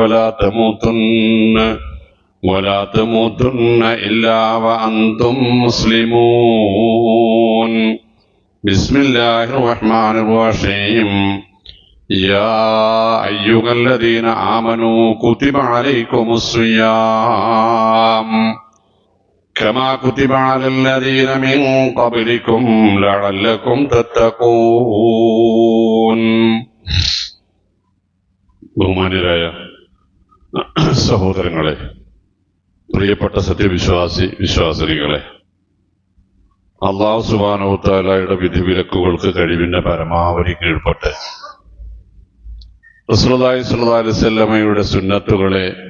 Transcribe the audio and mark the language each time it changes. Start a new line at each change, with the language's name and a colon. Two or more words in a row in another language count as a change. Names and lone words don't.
Arabic: ولا تموتن إلا وأنتم مسلمون بسم الله الرحمن الرحيم يا أيها الذين آمنوا كتب عليكم الصيام كما كتب على الذين من قبلكم لعلكم تتقون
Malayalam: ബഹുമാന്യരായ സഹോദരങ്ങളെ, പ്രിയപ്പെട്ട വിശ്വാസിനികളെ, അല്ലാഹു
Arabic: سبحانه وتعالى
Malayalam: വിധിവിലക്കുകൾക്ക് കഴിവിന്റെ പരമാവധി കീഴ്പ്പെട്ട്
Arabic: رسول الله صلى الله عليه وسلم
Malayalam: സുന്നത്തുകളെ